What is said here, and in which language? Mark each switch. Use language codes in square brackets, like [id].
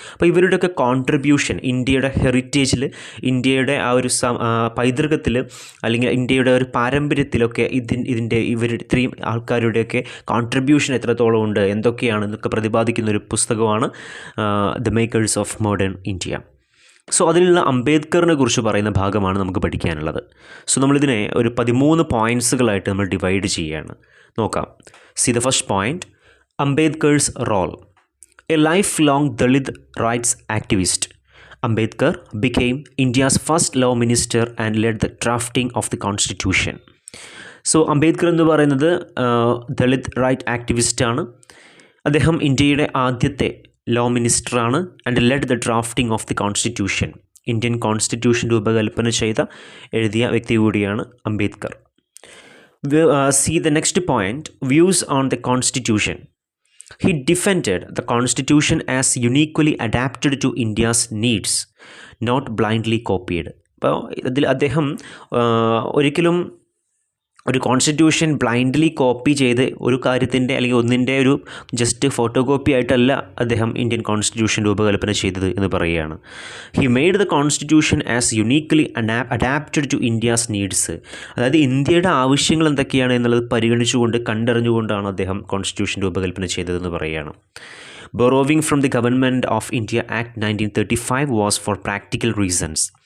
[ml] അപ്പോൾ ഇവരുടെയൊക്കെ കോൺട്രിബ്യൂഷൻ ഇന്ത്യയുടെ ഹെറിറ്റേജിൽ, ഇന്ത്യയുടെ ആ ഒരു പൈതൃകത്തിൽ, അല്ലെങ്കിൽ ഇന്ത്യയുടെ ഒരു പാരമ്പര്യത്തിലൊക്കെ ഇത്രയും ആൾക്കാരുടെയൊക്കെ കോൺട്രിബ്യൂഷൻ എത്രത്തോളം ഉണ്ട്, എന്തൊക്കെയാണെന്നൊക്കെ പ്രതിപാദിക്കുന്ന ഒരു പുസ്തകമാണ് the makers of modern India. So അതിലുള്ള അംബേദ്കറിനെ കുറിച്ച് പറയുന്ന ഭാഗമാണ് നമുക്ക് പഠിക്കാനുള്ളത്. സോ നമ്മളിതിനെ ഒരു 13 പോയിൻറ്റ്സുകളായിട്ട് നമ്മൾ ഡിവൈഡ് ചെയ്യുകയാണ്. [en] നോക്കാം. See the first point, Ambedkar's role. A life long Dalit rights activist, Ambedkar became India's first law minister and led the drafting of the constitution. [ml] So Ambedkar എന്ന് പറയുന്നത് ദളിത് റൈറ്റ് ആക്ടിവിസ്റ്റാണ്. അദ്ദേഹം ഇന്ത്യയുടെ ആദ്യത്തെ law മിനിസ്റ്ററാണ്. [en] and led the drafting of the constitution, [ml] Indian constitution രൂപകൽപ്പന എഴുതിയ വ്യക്തി കൂടിയാണ് Ambedkar. [en] See the next point, views on the constitution. He defended the constitution as uniquely adapted to India's needs, not blindly copied. [ml] അപ്പോൾ ഇതിൽ അദ്ദേഹം ഒരിക്കലും ഒരു constitution blindly copy ചെയ്ത് ഒരു കാര്യത്തിൻ്റെ അല്ലെങ്കിൽ ഒന്നിൻ്റെ ഒരു ജസ്റ്റ് ഫോട്ടോ കോപ്പി ആയിട്ടല്ല അദ്ദേഹം ഇന്ത്യൻ കോൺസ്റ്റിറ്റ്യൂഷൻ രൂപകൽപ്പന ചെയ്തത് എന്ന് പറയുകയാണ്. [en] He made the constitution as uniquely adapted to India's needs. [ml] അതായത് ഇന്ത്യയുടെ ആവശ്യങ്ങൾ എന്തൊക്കെയാണ് എന്നുള്ളത് പരിഗണിച്ചുകൊണ്ട്, കണ്ടറിഞ്ഞുകൊണ്ടാണ് അദ്ദേഹം കോൺസ്റ്റിറ്റ്യൂഷൻ രൂപകൽപ്പന ചെയ്തതെന്ന് പറയുകയാണ്. [en] Borrowing from the Government of India Act 1935 was for practical reasons.